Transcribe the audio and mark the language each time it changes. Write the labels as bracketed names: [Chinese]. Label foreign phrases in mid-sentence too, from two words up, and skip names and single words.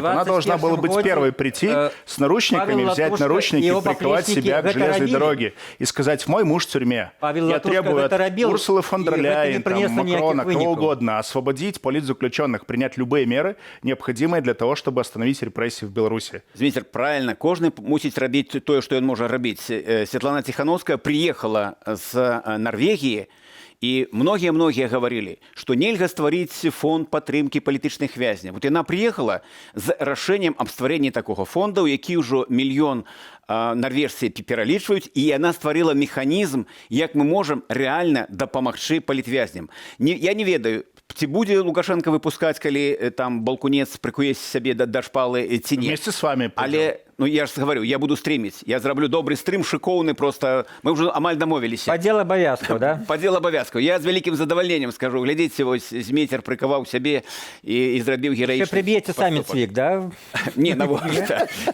[Russian] Она должна была быть первой прийти с наручниками, взять наручники, приковать себя к железной дороге и сказать, мой муж в тюрьме. Я требую от Урсулы фон дер Ляйен, Макрона, кого угодно, освободить политзаключенных, принять любые меры, необходимые для того, чтобы остановить репрессии в Беларуси. [Belarusian] Зміцер, правильно, кожны мусіць рабіць тое, што ён можа рабіць. [Russian] Светлана Тихановская приехала з Норвегии, и многие говорили, что нельзя [Belarusian] стварыць фонд падтрымки палітычных вязняў. Вот яна приехала з рашэннем аб стварэнні такога фонда, у які ўжо мільён норвежцы пералічваюць, і яна стварыла механізм, як мы можам рэальна дапамагчы палітвязням. Я не ведаю, ці будзе Лукашенко выпускаць, калі там балкунец прыкуе сябе да шпалы ці не. [Russian] Вместе с вами. [Belarusian] Але, ну я ж говорю, я буду стріміць. Я зраблю добрый стрим, шикоўны, просто мы уже амаль дамовіліся. Падзел абавязкаў, да? Падзел абавязкаў. Я з вялікім задавальненнем скажу. Глядзіце, вось Змейцер прыкаваў сябе і зрабіў гераічны. [Ukrainian] Ще приб'єте самі цвік, да? [Belarusian] Не, навошта.